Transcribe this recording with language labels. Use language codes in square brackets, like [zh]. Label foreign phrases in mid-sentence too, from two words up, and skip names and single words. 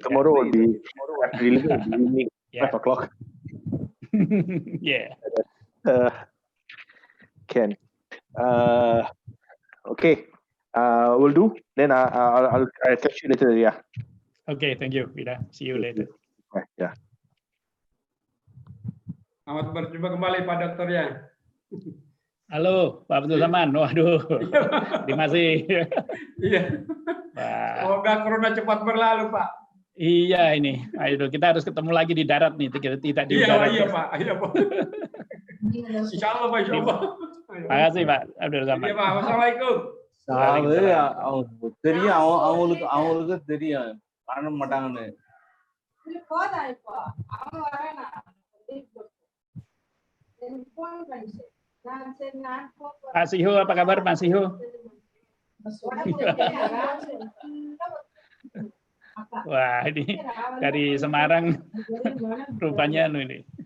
[en] Tomorrow will be evening, Yeah. 5 o'clock. Yeah. Can. Okay. Will do. Then I'll catch you later. Yeah. Okay, thank you, Vida. See you later. Yeah. [id] Selamat berjumpa kembali Pak Dokter ya. Halo, Pak Abdul Saman. Waduh, terima kasih. Iya. Wah, Semoga corona cepat berlalu Pak. iya ini. Ayo, kita harus ketemu lagi di darat nih. Tidak di Iya, udara. iya Pak. Iya Pak. [ar] إن شاء الله [id] Pak. [ar] إن شاء الله. [id] Terima kasih Pak Abdul Saman. Iya Pak. Wassalamualaikum. [ta] தெரியும் அவங்களுக்கு தெரியும் பண்ண மாட்டாங்கன்னு. [id] Pak Siho, apa kabar Pak Siho? Wah, ini dari Semarang rupanya ini.